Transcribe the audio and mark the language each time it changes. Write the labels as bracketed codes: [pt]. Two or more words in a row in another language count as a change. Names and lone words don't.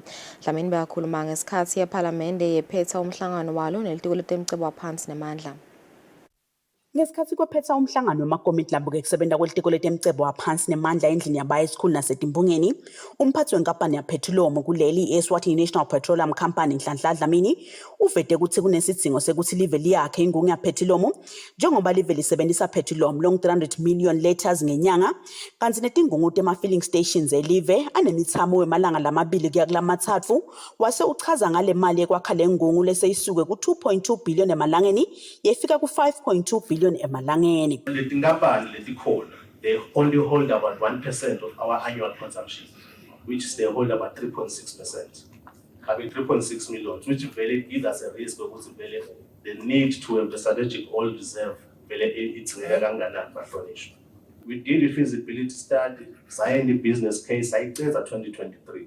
[ss] Dlamini bekakhuluma ngesikhathi yephalamende yephetha umhlangano walo nelitiko letemcebo waphansi nemandla. Ngesikhathi kwephetha umhlangano wamakomiti labuke kusebenza kwelitiko letemcebo waphansi nemandla endlini yabaye esikhulu nasetimbungeni, umphathi wenkampani yapetroleum kuleli Eswatini National Petroleum Company Nhlanhla Dlamini uvete ukuthi kunesidingo sekuthi live liyakhe ingungu yapetroleum njengoba live lisebenzisa petroleum long 300 million liters ngenyanga kanti netingungu tema-filling stations elive anemithamo wemalanga lamabili kuya kulamathathu wase uchaza ngale mali ekwakha le ngungu leseyisuke ku-2.2 billion emalangeni yefika ku-5.2 billion emalangeni. [en] They only hold about 1% of our annual consumption, which they hold about 3.6%. Having 3.6 million, which really gives us a risk of the need to have the strategic oil reserve. We did a feasibility study, signed the business case, I think 2023.